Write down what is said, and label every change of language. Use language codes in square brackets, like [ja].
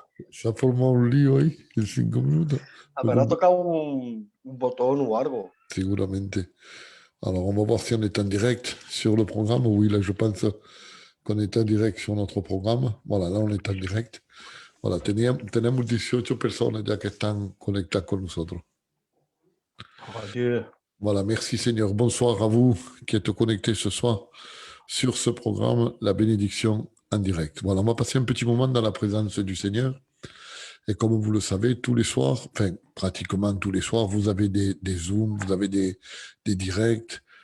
[es] Se ha formado un lío ahí en 5 minutos. Habrá tocado un botón o algo. Seguramente. [fr] Alors, on va voir si on est en direct sur le programme. Oui, là, je pense qu'on est en direct sur notre programme. Voilà, là, on est en direct. [es] Voilà, tenemos 18 personas ya que están conectadas con nosotros. [fr] Oh, Dieu. Voilà, merci Seigneur. Bonsoir à vous qui êtes connectés ce soir sur ce programme, la bénédiction en direct. Voilà, on va passer un petit moment dans la présence du Seigneur. Et comme vous le savez, tous les soirs, enfin pratiquement tous les soirs, vous avez des Zooms, vous avez des directs.